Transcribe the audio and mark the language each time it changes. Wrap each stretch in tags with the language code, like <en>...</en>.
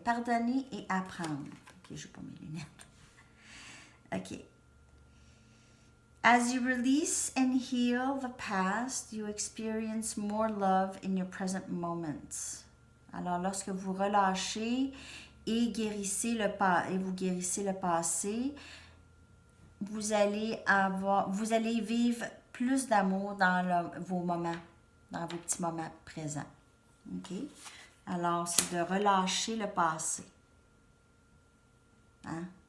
<fr>Pardonner et apprendre. OK, je n'ai pas mes lunettes. OK.</fr> <en>As you release and heal the past, you experience more love in your present moments.</en> <fr>Alors, lorsque vous relâchez et guérissez vous guérissez le passé, vous allez vivre plus d'amour dans vos moments, dans vos petits moments présents. OK? Alors, c'est de relâcher le passé. Hein?</fr>